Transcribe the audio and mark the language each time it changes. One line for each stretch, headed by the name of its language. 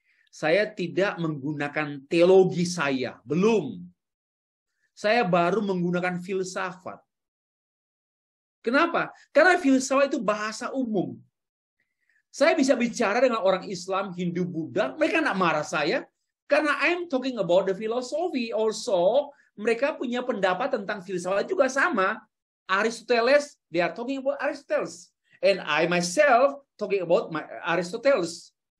Indonesian: Saya tidak menggunakan teologi saya, belum. Saya baru menggunakan filsafat. Kenapa? Karena filsafat itu bahasa umum. Saya bisa bicara dengan orang Islam, Hindu, Buddha, mereka tidak marah saya.
English: Karena I'm talking about the philosophy also.
Indonesian: Mereka punya pendapat tentang filsafat juga sama.
English: Aristoteles, they are talking about Aristoteles. And I myself talking about Aristoteles.